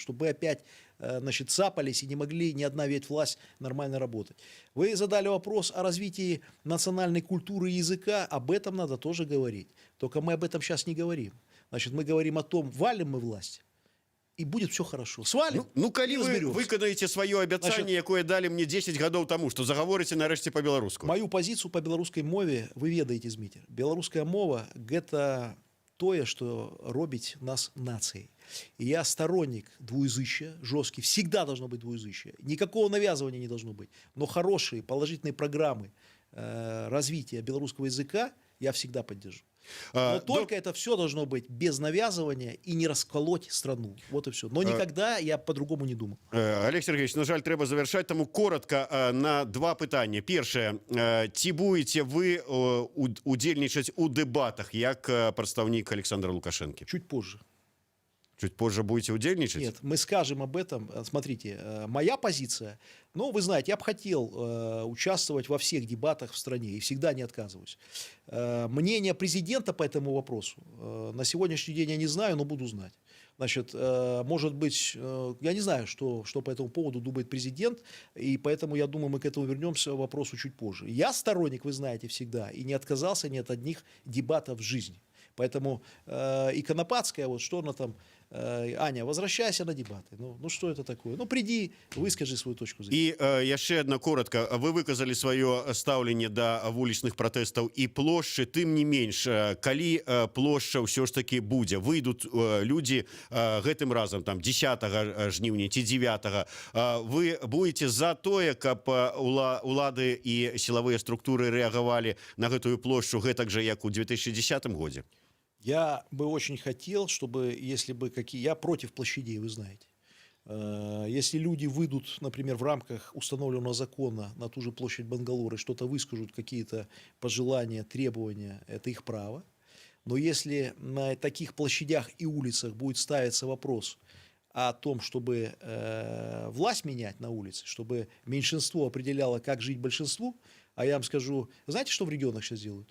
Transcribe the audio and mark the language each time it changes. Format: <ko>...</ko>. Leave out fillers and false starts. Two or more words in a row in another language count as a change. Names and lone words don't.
<ru>Чтобы мы опять цапались и не могли ни одна ветвь нормально работать. Вы задали вопрос о развитии национальной культуры и языка. Об этом надо тоже говорить. Только мы об этом сейчас не говорим. Значит, мы говорим о том, валим мы власть, и будет все хорошо. Свалим,</ru> <be>Ну, калі</be> <ru>и</ru> <be>вы</be> <ru>разберемся.</ru> <be>выканаеце сваё абяцанне, якое далі мне 10 гадоў таму, што загаворыце нарэшце па-беларуску?</be> <ru>Мою позицию по белорусской мове</ru> <be>вы ведаете,</be> <ru>Змитер. Белорусская мова – это тое, что робить нас нацией. И я сторонник двуязычия, жесткий, всегда должно быть двуязычие. Никакого навязывания не должно быть. Но хорошие, положительные программы развития белорусского языка я всегда поддержу. Но только это все должно быть без навязывания и не расколоть страну. Вот и все. Но никогда я по-другому не думал.</ru> <be>Олег Сергеевич, на жаль, трэба завяршаць, таму коротка на два пытання. Першае, ці будете вы удзельнічаць у дэбатах як прадстаўнік Александра Лукашэнкі?</be> <ru>Чуть позже. Чуть позже будете удзельнічаць? Нет, мы скажем об этом. Смотрите, моя позиция, ну, вы знаете, я бы хотел участвовать во всех дебатах в стране и всегда не отказываюсь. Мнение президента по этому вопросу на сегодняшний день я не знаю, но буду знать. Значит, может быть, я не знаю, что по этому поводу думает президент, и поэтому, я думаю, мы к этому вернемся к вопросу чуть позже. Я сторонник, вы знаете, всегда, и не отказался ни от одних дебатов в жизни. Поэтому и Конопатская, вот что она там, Аня, возвращайся на дебаты. Ну что это такое? Ну приди, выскажи свою точку зрения.</ru> <be>І яшчэ одна коротка. Вы выказалі сваё стаўленне да вулічных пратэстаў і плошчы, тым не менш, калі плошча ўсё ж таки будзе, выйдуць людзі гэтым разам, там, 10 жніўня ці 9, вы будете за тое, каб улады і сілавыя структуры рэагавалі на гэтую плошчу гэтак жа, як у 2010 годзе?</be> <ru>Я бы очень хотел, чтобы, если бы я против площадей, вы знаете. Если люди выйдут, например, в рамках установленного закона на ту же площадь Бангалоры, что-то выскажут, какие-то пожелания, требования, это их право. Но если на таких площадях и улицах будет ставиться вопрос о том, чтобы власть менять на улице, чтобы меньшинство определяло, как жить большинству, а я вам скажу, знаете, что в регионах сейчас делают?</ru>